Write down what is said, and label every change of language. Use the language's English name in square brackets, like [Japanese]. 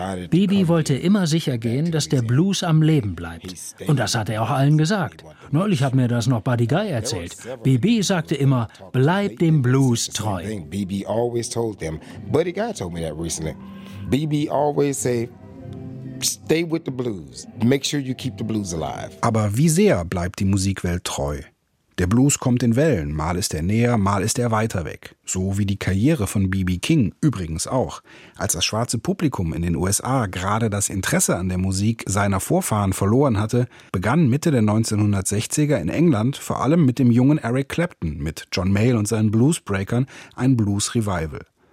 [German] Bibi wollte immer sicher gehen, dass der Blues am Leben bleibt. Und das hat er auch allen gesagt. Neulich hat mir das noch Buddy Guy erzählt. Bibi sagte immer, bleib dem Blues treu. [English] Bibi always told them. Buddy Guy told me that recently. Bibi always say, stay with the blues. Make sure you keep the blues alive. [German] Aber wie sehr bleibt die Musikwelt treu? Der Blues kommt in Wellen, mal ist er näher, mal ist er weiter weg. So wie die Karriere von B.B. King übrigens auch. Als das schwarze Publikum in den USA gerade das Interesse an der Musik seiner Vorfahren verloren hatte, begann Mitte der 1960er in England vor allem mit dem jungen Eric Clapton, mit John Mayall und seinen Bluesbreakern, ein Blues-Revival.